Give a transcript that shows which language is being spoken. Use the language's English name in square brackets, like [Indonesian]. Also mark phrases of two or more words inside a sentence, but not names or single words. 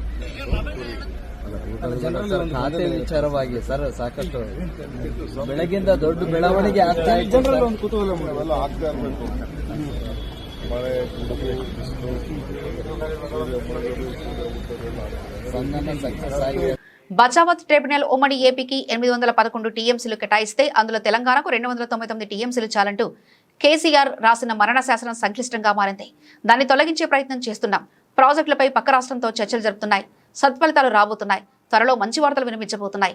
[Kannada] ಖಾತೆ ವಿಚಾರವಾಗಿ ಸರ್ ಸಾಕಷ್ಟು ಬೆಳಗಿಂದ ದೊಡ್ಡ ಬೆಳವಣಿಗೆ ಆಗ್ತಾ ಇದೆ. ಜನರಲ್ಲಿ ಒಂದು ಕುತೂಹಲ ಅವೆಲ್ಲ ಆಗ್ತಾ ಇರಬೇಕು. ಮಳೆ ಸಂಧಾನ ಸಕ್ಸಸ್ ಆಗಿದೆ. [Telugu] బచావత్ ట్రిబ్యునల్ ఉమ్మడి ఏపీకి 811 టీఎంసీలు కేటాయిస్తే అందులో తెలంగాణకు 299 టీఎంసీలు చాలంటూ కేసీఆర్ రాసిన మరణ శాసనం సంక్లిష్టంగా మారింది. దాన్ని తొలగించే ప్రయత్నం చేస్తున్నాం. ప్రాజెక్టులపై పక్క రాష్ట్రంతో చర్చలు జరుపుతున్నాయి. సత్ఫలితాలు రాబోతున్నాయి. త్వరలో మంచి వార్తలు వినిపించబోతున్నాయి.